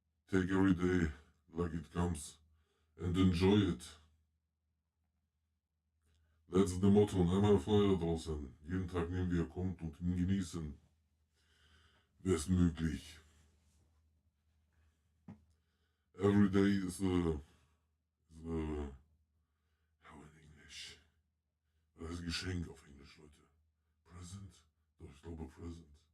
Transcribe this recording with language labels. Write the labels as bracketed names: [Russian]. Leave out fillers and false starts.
[English] Take every day like it comes and enjoy it. That's the motto. [German] Und einmal Feuer draußen. Jeden Tag nehmen, wie er kommt und ihn genießen. Bestmöglich. [English] Every day is how in English? [German] Das ist ein Geschenk auf Englisch, Leute. Present? Doch, ich glaube present.